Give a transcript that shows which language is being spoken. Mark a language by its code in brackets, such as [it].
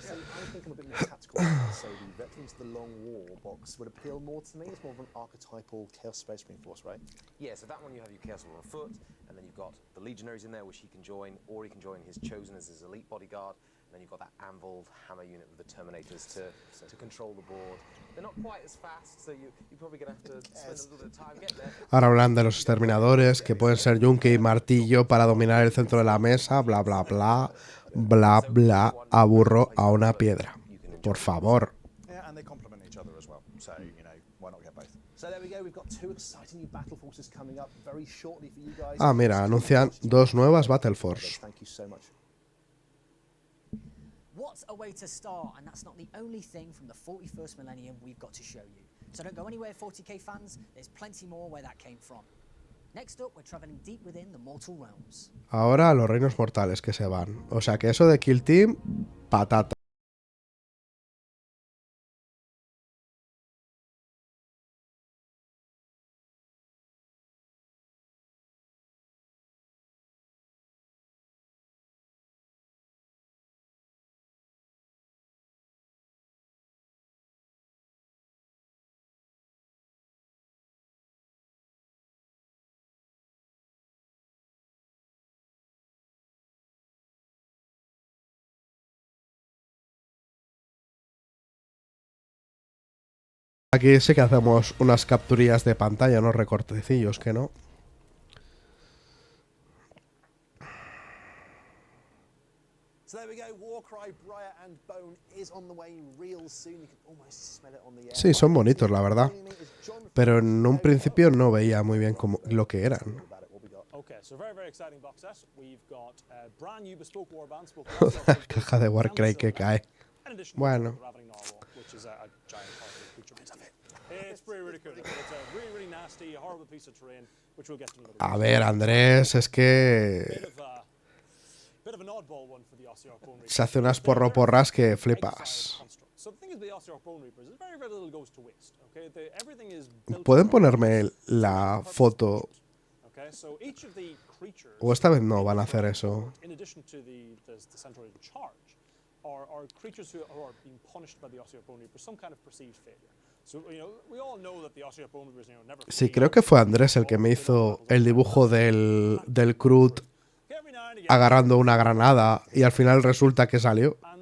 [en] So I think I'm a bit more tactical. So the Veterans of the Long War box would appeal more to me. It's more of an archetypal Chaos Space Marine force, right? Yeah, so that one you have your Chaos War on foot, and then you've got the Legionaries in there, which he can join, or he can join his Chosen as his elite bodyguard. And then you've got that anviled hammer unit with the Terminators to control the board. They're not quite as fast, so you're probably going to have to spend a little bit of time getting there. [es] Ahora hablan de los exterminadores, que pueden ser yunque y martillo para dominar el centro de la mesa, bla, bla, bla, bla, bla, aburro a una piedra. Por favor. [en] Yeah, and they complement each other as well. So, why not get both? So there we go. We've got two exciting new battle forces coming up very shortly for you guys. [es] Ah, mira, anuncian 2 nuevas Battle Force. [en] Thank you so much. What a way to start, and that's not the only thing from the 41st millennium we've got to show you. So don't go anywhere, 40k fans, there's plenty more where that came from. Next up, we're traveling deep within the mortal realms. [es] Ahora los reinos mortales que se van. O sea que eso de Kill Team, patata. Aquí sí que hacemos unas capturillas de pantalla, unos recortecillos, que no. [en] So there we go. Warcry, Briar and Bone is on the way real soon. You can almost smell it on the air. [es] Sí, son bonitos, la verdad. Pero en un principio no veía muy bien lo que eran. [en] Okay, so very exciting box set. We've got brand new bespoke warbands. [es] La caja de Warcry que cae. Bueno. [en] Which is a giant creature. It's really cool. It's a really nasty, horrible piece of terrain, which we'll get to in a little bit. [es] A ver, Andrés, es que [en] Bit of an oddball one for the Ossiarch Bone Reapers. [es] se hace unas porras que flipas. [en] So the thing is, the Ossiarch Bone Reapers is very little goes to waste. Okay, everything is built. [es] ¿Pueden ponerme la foto? [en] Okay, so each of the creatures. [es] O esta vez no van a hacer eso. [en] In addition to the centroid in charge, are creatures who are being punished by the Ossiarch Bone Reapers, some kind of perceived failure. So we all know that the Ossiarch Bone Reapers never. [es] Sí, creo que fue Andrés el que me hizo el dibujo del Crut agarrando una granada y al final resulta que salió.